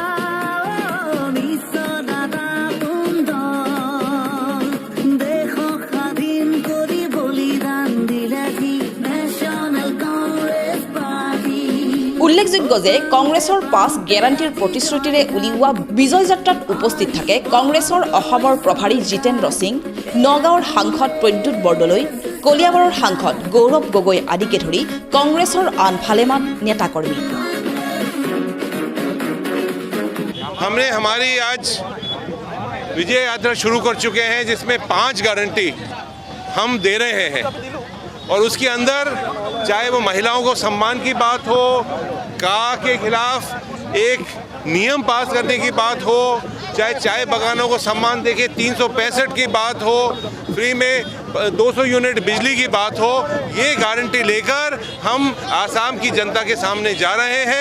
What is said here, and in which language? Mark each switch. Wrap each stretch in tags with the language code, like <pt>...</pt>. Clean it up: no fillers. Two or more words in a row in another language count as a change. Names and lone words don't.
<as>উল্লেখযোগ্য যে কংগ্ৰেছৰ 5 গেৰাণ্টিৰ প্ৰতিশ্ৰুতিৰে উলিওৱা বিজয় যাত্ৰাত উপস্থিত থাকে কংগ্ৰেছৰ অসমৰ প্ৰভাৰী জিতেন্দ্ৰ সিং, নগাঁৱৰ সাংসদ প্ৰদ্যুৎ বৰদলৈ, কলিয়াবৰৰ সাংসদ গৌৰৱ গগৈ আদিকে ধৰি কংগ্ৰেছৰ আন ভালেমান নেতাকৰ্মী।</as> <hi>हमने हमारी आज विजय यात्रा शुरू कर चुके हैं, जिसमें 5 गारंटी हम दे रहे हैं। और उसके अंदर चाहे वो महिलाओं को सम्मान की बात हो, का के खिलाफ एक नियम पास करने की बात हो, चाहे चाय बगानों को सम्मान देके 365 की बात हो, फ्री में 200 यूनिट बिजली की बात हो, ये गारंटी लेकर हम आसाम की जनता के सामने जा रहे हैं।</hi>